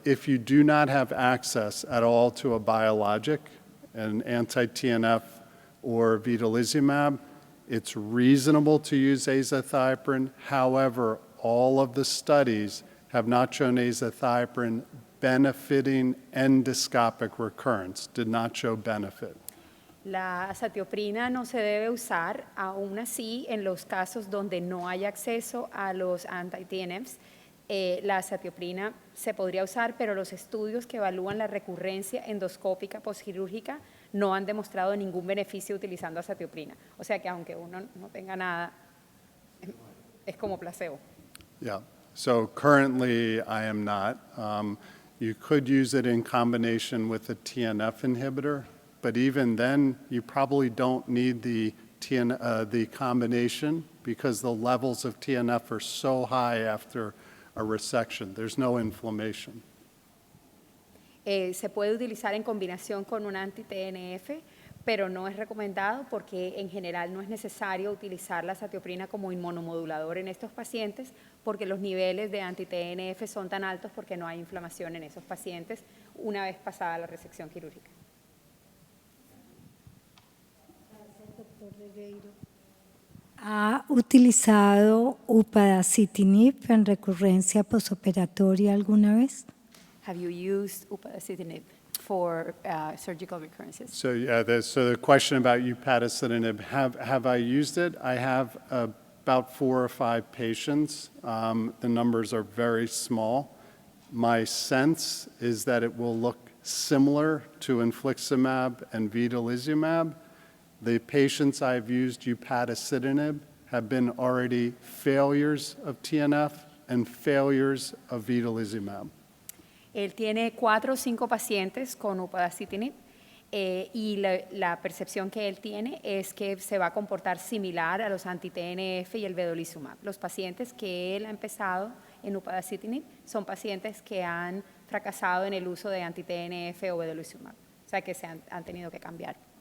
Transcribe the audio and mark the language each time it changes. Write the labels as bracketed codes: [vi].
[en] If you do not have access at all to a biologic, an anti-TNF or vedolizumab, it's reasonable to use azathioprine. However, all of the studies have not shown azathioprine benefiting endoscopic recurrence, did not show benefit. [es] La azatioprina no se debe usar, aún así, en los casos donde no hay acceso a los anti-TNFs. La azatioprina se podría usar, pero los estudios que evalúan la recurrencia endoscópica postquirúrgica no han demostrado ningún beneficio utilizando azatioprina. O sea que aunque uno no tenga nada, es como placebo. [en] Yeah, so currently I am not. You could use it in combination with a TNF inhibitor, but even then you probably don't need the combination because the levels of TNF are so high after a resection. There's no inflammation. [es] Se puede utilizar en combinación con un anti-TNF, pero no es recomendado porque en general no es necesario utilizar la azatioprina como inmunomodulador en estos pacientes porque los niveles de anti-TNF son tan altos porque no hay inflamación en esos pacientes una vez pasada la resección quirúrgica. Gracias, doctor Regueiro. ¿Ha utilizado upadacitinib en recurrencia posoperatoria alguna vez? [en] Have you used upadacitinib for surgical recurrences? So yeah, the question about upadacitinib, have I used it? I have about 4 or 5 patients. The numbers are very small. My sense is that it will look similar to infliximab and vedolizumab. The patients I've used upadacitinib have been already failures of TNF and failures of vedolizumab. [es] Él tiene 4 o 5 pacientes con upadacitinib y la percepción que él tiene es que se va a comportar similar a los anti-TNF y el vedolizumab. Los pacientes que él ha empezado en upadacitinib son pacientes que han fracasado en el uso de anti-TNF o vedolizumab, o sea que se han tenido que cambiar.